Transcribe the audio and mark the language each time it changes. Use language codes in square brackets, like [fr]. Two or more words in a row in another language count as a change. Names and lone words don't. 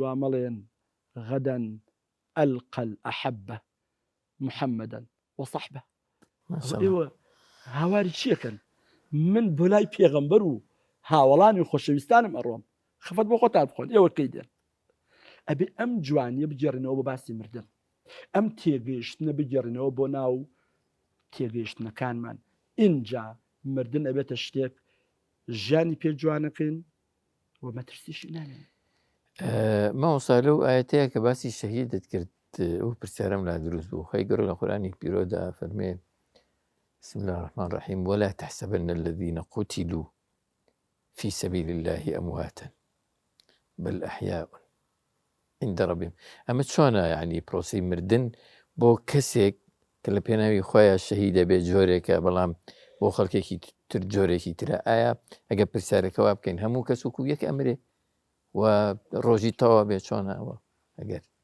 [ckb] وا مەڵێن [ar] غەدەن ئەلقە الأحەبە محەممەدەن وەصەحبە [ckb] ئێوە هاواری چیەکەن من بۆ لای پێغەمبەر و هاوڵانی خۆشەویستانم ئەڕۆم خەفەت بۆ خۆتان بخۆن ئێوە کەی دێن ئەبێ ئەم جوانیە بگێڕنەوە بە باسی مردن ئەم تێگەیشتنە بگێڕنەوە بۆ ناو تێگەیشتنەکانمان ئینجا مردن ئەبێتە شتێک ژیانی پێ جوانەکەین و مەترسیشی نانێن مامۆستا لەو ئاەتەیە کە باسی شەهیدت کرد ئەو پرسیارەم لا دروست بوو خی گەورە لە قورئانی پیرۆدا فەرمێ [ar] بسم الله الرحمن الرحيم ولا تحسبن الذين قتلوا في سبيل الله أمواتا بل أحياء عند ربهم [ckb] ئەمە چۆنە یعنی پرۆسی مردن بۆ کەسێک کە لە پێناوی خۆیان شەهید دەبێت جۆرێکە بەڵام بۆ خەڵکێکی تر جۆرێکی ترە ئایا ئەگە پرسیارەکەوا بکەین هەموو کەس وەکو یەک ئەمرێ و ڕۆژی تەوا بێت چۆنەوە ئەگەر